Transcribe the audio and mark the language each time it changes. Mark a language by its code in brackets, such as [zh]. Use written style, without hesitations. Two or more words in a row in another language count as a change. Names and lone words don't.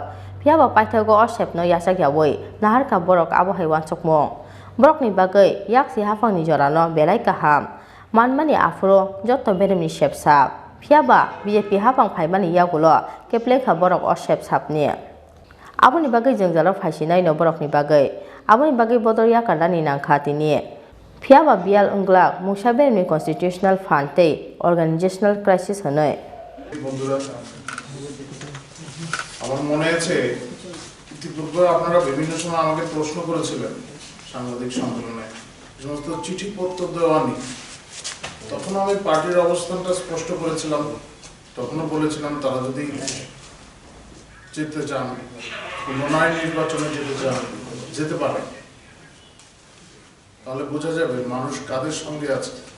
[trp] Phiaba paithago osepno yasak yawoi nahar ka borok abohai wansokmo borok ni bagai yaksi hafang ni jorano belai kaham manmani afro jotto beremni sepsa phiaba BJP hafang phaimani yagulo keple kha borok osep sapni aboni bagai jengjalo phaisinai no borok ni bagai aboni bagai bodor yakarani nangkha tini phiaba bial unglak mungsa beremni [en] constitutional fund [trp] tei [en] organizational crisis [trp] hanoi [bn] আমার মনে আছে ইতিপূর্বে আপনারা বিভিন্ন সময় আমাকে প্রশ্ন করেছিলেন সাংবাদিক সম্মেলনে সমস্ত চিঠিপত্র দেওয়ানি, তখন আমি পার্টির অবস্থানটা স্পষ্ট করেছিলাম। তখনও বলেছিলাম তারা যদি যেতে চান, পুনরায় নির্বাচনে যেতে পারে, তাহলে বোঝা যাবে মানুষ কাদের সঙ্গে আছে।